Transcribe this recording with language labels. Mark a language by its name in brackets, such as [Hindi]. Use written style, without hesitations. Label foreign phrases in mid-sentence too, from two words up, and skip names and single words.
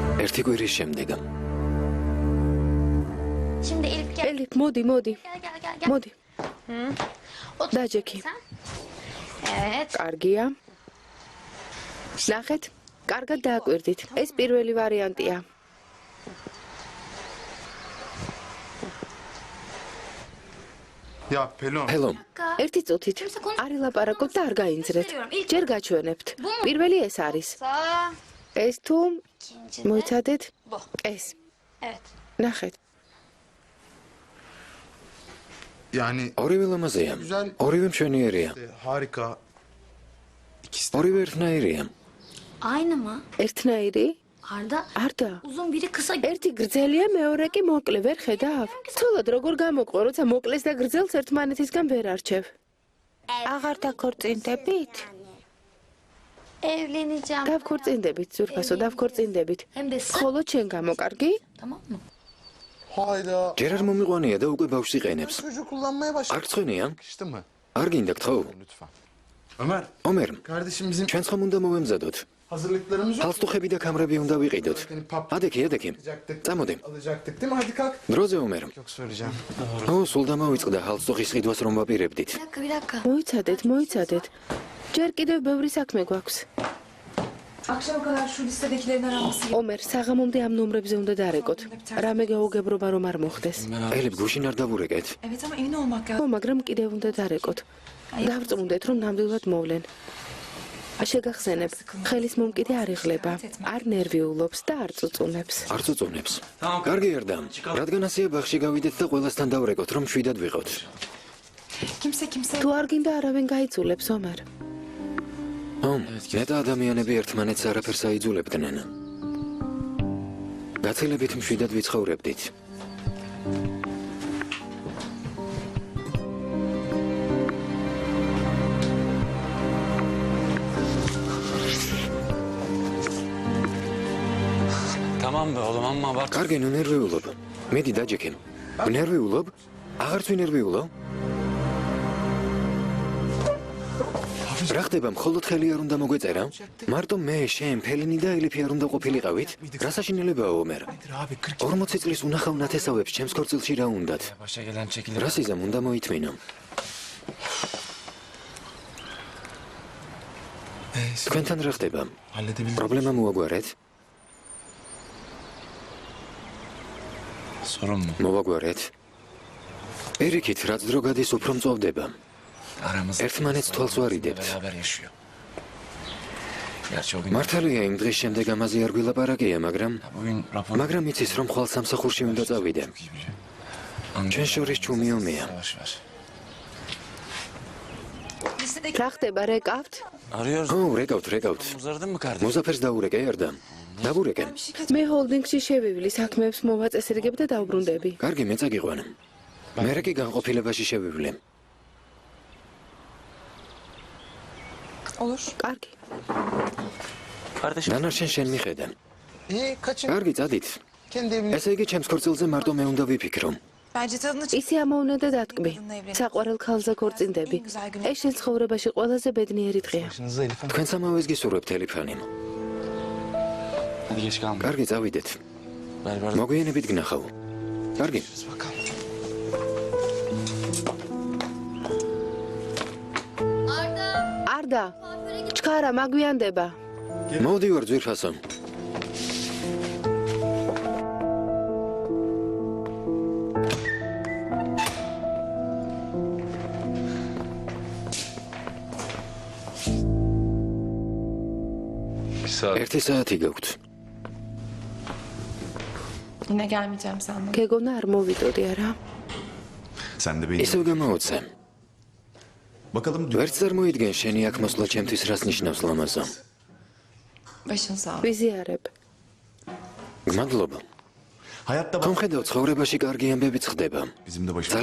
[Georgian] ერთი კვირის შემდეგ. [Turkish] Şimdi Elif gel. [Georgian] Elif, მოდი. [Turkish] Gel. [Georgian] მოდი. [Turkish] Otur. [Georgian] დაჯექი. [Turkish] Sen. Evet. [Georgian] კარგია. ნახეთ, კარგად დააკვირდით. ეს პირველი ვარიანტია. [Turkish] Ya Pelon. [English] Hello. [Georgian] ერთი წუთით არ ილაპარაკოთ და არ გაინძრეთ. ჯერ გაჩვენებთ. პირველი ეს არის. [Turkish] Sağ. [Georgian] ეს თუ [Turkish] İkinci de. [Georgian] მოიცადეთ? [Turkish] Bu. [Georgian] ეს. [Turkish] Evet. [Georgian] ნახეთ. [Turkish] Yani [Georgian] ორივე ლამაზია. [Turkish] Güzel. [Georgian] ორივე მშვენიერია. [Turkish] harika. İkisi de. [Georgian] ორივე ერთნაირია. [Turkish] Aynı mı? [Georgian] ერთნაირი? Arda. არდა. [Turkish] Uzun biri kısa. [Georgian] ერთი გრძელია, მეორე კი მოკლე, ვერ ხედავ? ცოლად როგორ გამოყო, როცა მოკლეს და გრძელს ერთმანეთისგან ვერ არჩევ? აღარ დაქორწინდებით? [Turkish] Evleneceğim. [Georgian] დავქორწინდებით, ზურფასო, davქორწინდებით. [Turkish] Hem de sık. [Georgian] ხოლო ჩემ გამო კარგი? [Turkish] Tamam mı? Hayda. [Georgian] ჯერ არ მომიყვანია და უკვე ბავშვს იყენებს. [Turkish] Çocuğu kullanmaya başladı. [Georgian] არ გწვენია? [Turkish] Yakıştı mı? [Georgian] არ გინდა გთხოვ? [Turkish] Lütfen. Ömer. [Georgian] ომერ, [Turkish] Kardeşim bizim [Georgian] ჩვენც ხომ უნდა მოვემზადოთ? [Turkish] hazırlıklarımız yok. [Georgian] halstuxები და კამრები უნდა ვიყიდოთ. ადექი. [Turkish] Alacaktık. [Georgian] წამოდი. [Turkish] Alacaktık değil mi? Hadi kalk. [Georgian] დროზე ომერ. [Turkish] Yok söyleyeceğim. [Georgian] ო, სულ დამოვიწყდა halstuxის ყიდვას რომ ვაპირებდით. [Turkish] Bir dakika. [Georgian] მოიცადეთ. ჯერ კიდევ ბევრი საქმე გვაქვს. [Turkish] Akşama kadar şu listedekilerin aranması. [Georgian] ომერ, საღამომდე ამ ნომრებზე უნდა დარეკოთ. რამე გაუგებრობა რომ არ მოხდეს. ელებ გუშინ არ დავურეკეთ. [Turkish] Evet ama emin olmak lazım. [Georgian] ხო, მაგრამ კიდევ უნდა დარეკოთ. დავწმუნდეთ რომ ნამდვილად მოვლენ. შეგახსენებ, ხელის მომკიდე არ იღლება, არ ნერვიულობს და არ წუწუნებს. არ წუწუნებს. კარგი ერდა. რადგან ასეა ბაღში გავიდეთ და ყველასთან დავრეკოთ რომ შვიდად ვიყოთ. [Turkish] Kimse. [Georgian] თუ არ გინდა არავინ გაიწულებს, ომერ. ნეტა ადამიანები ერთმანეთს არაფერს აიძულებდნენ. გაცილებით მშვიდად ვიცხოვრებდით. [Turkish] Tamam be oğlum amma bak. [Georgian] კარგი, ნუ ნერვიულობ. მედი დაჯექე. ნერვიულობ? აღარც ვინერვიულო? რა ხდება, მხოლოდ ხელი არ უნდა მოგვეწერა? მარტო მე, შენ, ფელინი და ელიფი არ უნდა ყოფილიყავით? რა საშინელებაა ომერ? [Turkish] Abi 40 [Georgian] 40 წლის უნახავ ნათესავებს ჩემს ქორწილში რა უნდათ? [Turkish] Başa gelen çekilir. [Georgian] რა სიზამ უნდა მოითმინო? თქვენთან რა ხდება? [Turkish] halledebildim. [Georgian] პრობლემა მოაგვარეთ? [Turkish] Sorun mu? [Georgian] მოვაგვარეთ? პირიქით, რაც დრო გადის, უფრო მწოვდება. [Turkish] Aramızda. [Georgian] ერთმანეთს თვალს ვარიდებთ. [Turkish] Beraber yaşıyor. Gerçi o gün. [Georgian] მართალია, იმ დღის შემდეგ ამაზე არ გვილაპარაკია, მაგრამ [Turkish] Bugün rapor. [Georgian] მაგრამ იცის, რომ ხვალ სამსახურში უნდა წავიდე. [Turkish] Çok iyi biliyor. [Georgian] ჩვენ შორის ჩუმი ომია. [Turkish] Yavaş ver. [Georgian] რა ხდება, რეკავთ? [Turkish] Arıyoruz. [Georgian] ო, რეკავთ. [Turkish] Uzardın mı kardeşim? [Georgian] მოზაფერს დაურეკე, ერდა. დავურეკე. მე ჰოლდინგში შევივლი, საქმეებს მოვაწესრიგებ და დავბრუნდები. კარგი, მე წაგიყვან. მე კი განყოფილებაში შევივლე. [Turkish] Olur. [Georgian] კარგი. [Turkish] Kardeşim. [Georgian] დანარჩენ შენ მიხედა. [Turkish] Kaçın. [Georgian] კარგი, წადით. [Turkish] Kendi evine. [Georgian] ესე იგი, ჩემს ქორწილზე მარტო მე უნდა ვიფიქრო. [Turkish] Bence tadını çık. [Georgian] ისი ამოვნე და დატკბი. საყვარელ ქალზე ქორწინდები. ეს შენ ცხოვრებაში ყველაზე ბედნიერი დღეა. [Turkish] Başınıza Elif Hanım. [Georgian] თქვენ სამავეს გისურვებთ, ელიფანი. [Turkish] Hadi geç kalma. [Georgian] კარგი, წავიდეთ. [Turkish] Berber. [Georgian] მოგვიანებით გნახავ. კარგი. [Turkish] Bakalım. [Georgian] არდა. ჩქარა, მაგვიანდება. მოვდივარ ძვირფასო. ერთი საათი გაქვთ. [Turkish] Yine gelmeyeceğim sandım. [Georgian] გეგონა არ მოვიტოდი არა? [Turkish] Sen de beni... [Georgian] ისევ გამოუცე. [Turkish] Bakalım [Georgian] ვერც წარმოიდგენ შენი აქ მოსვლა ჩემთვის რას ნიშნავს ლამაზო. [Turkish] Başın sağ ol. [Georgian] ვიზიარებ. გმადლობა. [Turkish] hayatta [Georgian] ხომ ხედავ ცხოვრებაში კარგი ამბებიც ხდება. [Turkish] bizim de başımız.